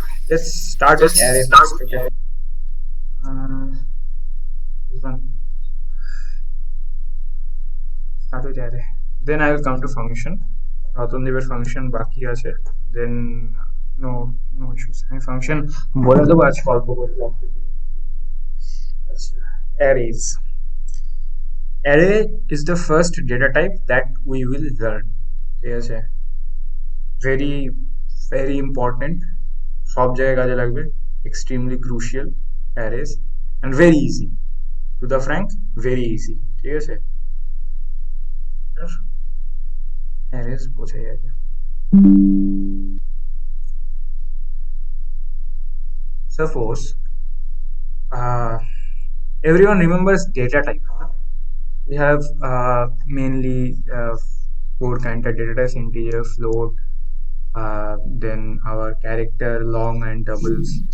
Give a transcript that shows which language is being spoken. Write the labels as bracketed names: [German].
[English] Let's start with array first. Okay. This one. Start with array. Then I will come to function. [Bangla] প্রথমদিকের function বাকি আছে. [English] Then no issues. [Bangla] আমি function বলে দেবো আজ অল্প করে লাগবে। আচ্ছা, arrays. [English] Array is the first data type that we will learn. [Bangla] ঠিক আছে, [English] very very important, [Bangla] সব জায়গায় কাজে লাগবে, [English] extremely crucial arrays, and very easy, to the frank, very easy. [Bangla] ঠিক আছে, arrays বোঝাই আগে। [English] Suppose everyone remembers data type, huh? We have mainly four kind of data types: integer, float, then our character, long and doubles.